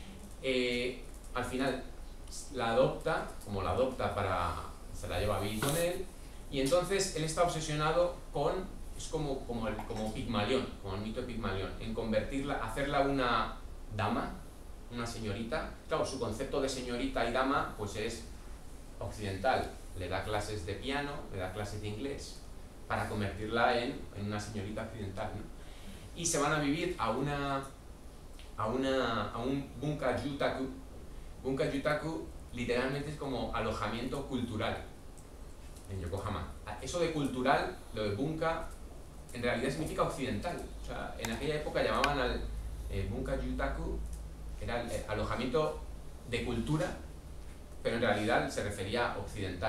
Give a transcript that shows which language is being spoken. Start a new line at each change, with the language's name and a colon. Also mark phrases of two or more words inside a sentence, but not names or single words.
Spanish: Al final la adopta, se la lleva a vivir con él, y entonces él está obsesionado es como Pigmalión, como el mito de Pigmalión, en convertirla, hacerla una dama, una señorita. Claro, su concepto de señorita y dama pues es occidental, le da clases de piano, le da clases de inglés, para convertirla en una señorita occidental, ¿no? Y se van a vivir a un bunka-yutaku. Bunka-yutaku literalmente es como alojamiento cultural en Yokohama. Eso de cultural, lo de bunka, en realidad significa occidental. O sea, en aquella época llamaban al bunka-yutaku, era el alojamiento de cultura, pero en realidad se refería a occidental.